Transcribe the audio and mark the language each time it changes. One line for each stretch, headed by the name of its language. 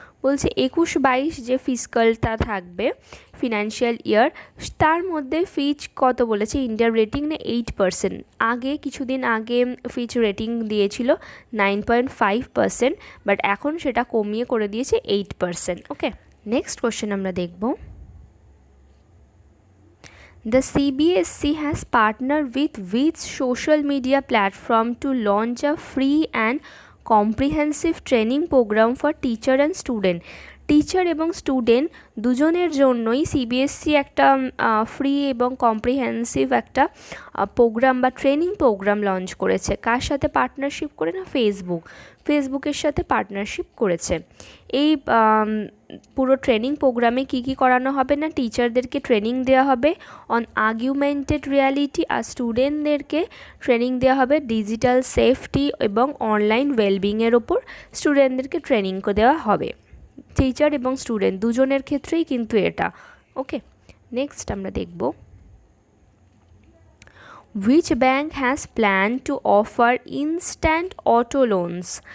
Bangla: বলছে 21-22 যে ফিসকালটা থাকবে, ফিনান্সিয়াল ইয়ার, তার মধ্যে ফিচ কত বলেছে, ইন্ডিয়ার রেটিং না 8%। আগে কিছুদিন আগে ফিচ রেটিং দিয়েছিল 9.5%, বাট এখন সেটা কমিয়ে করে দিয়েছে 8%। ওকে, নেক্সট কোশ্চেন আমরা দেখব,
English: The CBSC has partnered with which social media platform to launch a free and comprehensive training program for teacher and student?
Bangla: Teacher এবং স্টুডেন্ট দুজনের জন্যই সিবিএসসি একটা ফ্রি এবং কম্প্রিহেন্সিভ একটা প্রোগ্রাম বা ট্রেনিং প্রোগ্রাম লঞ্চ করেছে। কার সাথে পার্টনারশিপ করে না, ফেসবুকের সাথে পার্টনারশিপ করেছে। এই পুরো ট্রেনিং প্রোগ্রামে কী কী করানো হবে না, টিচারদেরকে ট্রেনিং দেওয়া হবে অন আগুমেন্টেড রিয়ালিটি, আর স্টুডেন্টদেরকে ট্রেনিং দেওয়া হবে ডিজিটাল সেফটি এবং অনলাইন ওয়েলবিংয়ের ওপর স্টুডেন্টদেরকে ট্রেনিং দেওয়া হবে। টিচার এবং স্টুডেন্ট দুজনের ক্ষেত্রেই কিন্তু এটা। ওকে, নেক্সট আমরা দেখব,
English: which bank has planned to offer instant auto loans?